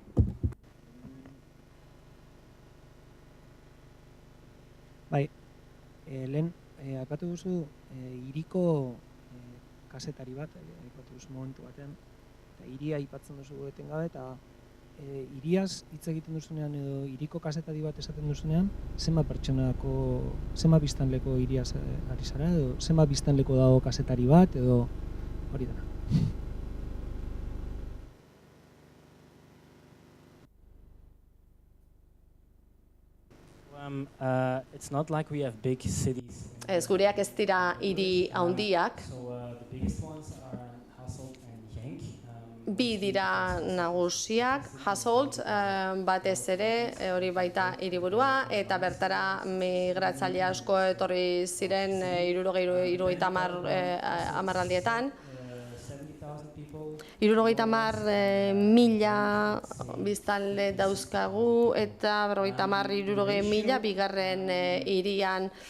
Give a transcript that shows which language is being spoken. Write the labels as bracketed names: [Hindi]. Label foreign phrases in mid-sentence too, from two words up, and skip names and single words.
[Basque] Bai, lehen, aipatu duzu hiriko kazetari bat, aipatu duzu momentu batean, eta hiria aipatzen duzu etengabe, eta hiriaz hitz egiten duzunean edo hiriko kazetari bat esaten duzunean, zenbat pertsonako, zenbat biztanleko hiriaz ari zara, edo zenbat biztanleko dago kazetari bat, edo hori dena. [English] It's not like we have big cities. [Basque] Ez gureak ez dira hiri handiak. [English] The biggest ones are Hasselt and Genk. [Basque] Bi dira nagusiak, Hasselt batez ere hori baita hiriburua, eta bertara migratzaile asko etorri ziren 70 hamarraldietan. 70.000 biztanle dauzkagu eta 50.000 bigarren hirian.